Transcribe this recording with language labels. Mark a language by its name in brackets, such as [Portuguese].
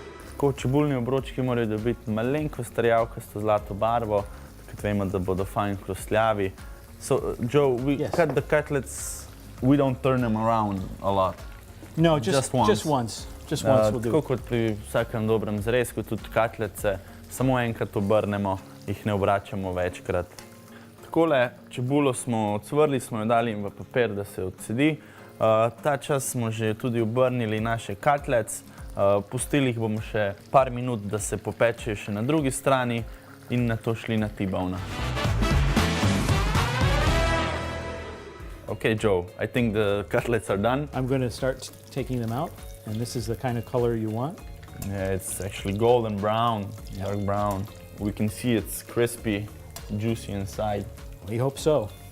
[Slovenian] Tako, čebulni obročki morajo dobiti malenkost rjavkasto zlato barvo, takrat vemo, da bodo fajn hrustljavi. [English] So, Joe, we Yes. cut the cutlets, we don't turn them around a lot. No, Just once. Just once. Just once will do. [Slovenian] Tako kot pri vsakem dobrem zrezku, tudi katlece, samo enkrat obrnemo, jih ne obračamo večkrat. Takole, čebulo smo ocvrli, smo jo dali v papir, da se odsedi. Ta čas smo že tudi obrnili naše katlec, pustili jih bomo še par minut, da se popečejo še na drugi strani in nato šli na T-bone. [English] Okay, Joe, I think the cutlets are done. I'm going to start taking them out, and this is the kind of color you want. Yeah, it's actually golden brown, Yeah. dark brown. We can see it's crispy, juicy inside. We hope so.